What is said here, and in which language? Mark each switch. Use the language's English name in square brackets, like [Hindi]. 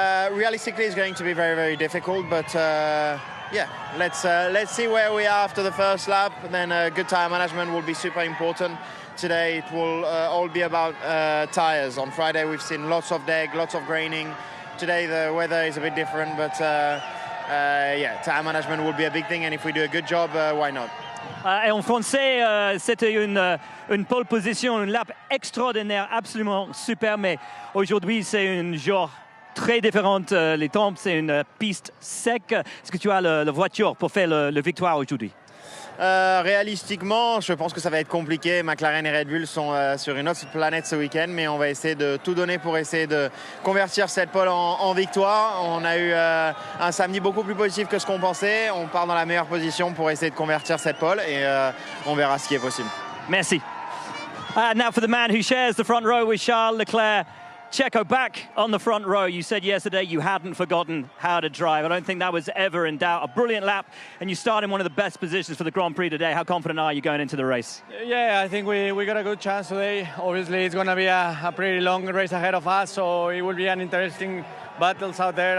[English] Realistically, it's going to be very, very difficult, but yeah, let's see where we are after the first lap. Then good tire management will be super important. Today it will all be about tires. On Friday we've seen lots of deg, lots of graining. Today the weather is a bit different, but yeah, tire management will be a big thing, and if we do a good job, why not? [French] Et en français, c'était une pole position, une lap extraordinaire, absolument super, mais aujourd'hui c'est une genre très différente. Les temps, c'est une piste sec. Est-ce que tu as la voiture pour faire la victoire aujourd'hui? Réalistiquement, je pense que ça va être compliqué. McLaren et Red Bull sont sur une autre planète ce week-end, mais on va essayer de tout donner pour essayer de convertir cette pole en victoire. On a eu un samedi beaucoup plus positif que ce qu'on pensait. On part dans la meilleure position pour essayer de convertir cette pole et on verra ce qui est possible. Merci. [English] Now for the man who shares the front row with Charles Leclerc. Checo, back on the front row. You said yesterday you hadn't forgotten how to drive. I don't think that was ever in doubt. A brilliant lap, and you start in one of the best positions for the Grand Prix today. How confident are you going into the race? Yeah, I think we got a good chance today. Obviously, it's going to be a pretty long race ahead of us, so it will be an interesting battles out there.